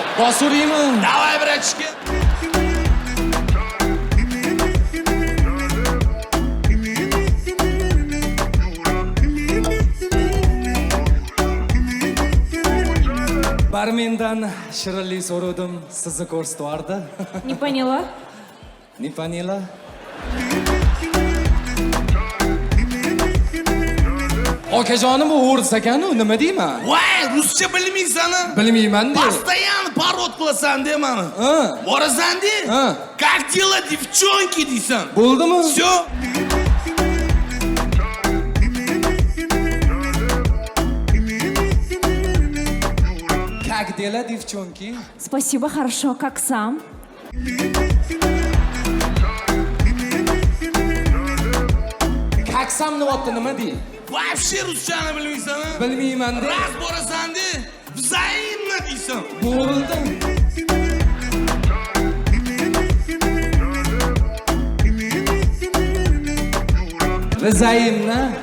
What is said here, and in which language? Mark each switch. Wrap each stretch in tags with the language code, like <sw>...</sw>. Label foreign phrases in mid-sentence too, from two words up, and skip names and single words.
<uz>Bosuraymi?</uz> <ru>Давай братишка.</ru> <uz>Barmendan shirinlik so'radim, sizni ko'rsatvardi.</uz> <ru>Не поняла. Не поняла?</ru> <uz>Okajonim bu o'ris ekan-ku, nima deyman? Voy, ruscha bilmaysan-a? Bilmayman-da. Постоянно parod qilasan demani. Borasan-da?</uz> <ru>Как дела, девчонки deysan.</ru> <uz>Bo'ldimi?</uz> <ru>Всё. Как дела, девчонки? Спасибо, хорошо, как сам? Как сам</ru> <uz>nima nima dey? Вообще ruschani bilmaysan-a? Bilmayman-da. Raz borasan-da, взаимно deysan. Bo'ldi. Взаимно.</uz>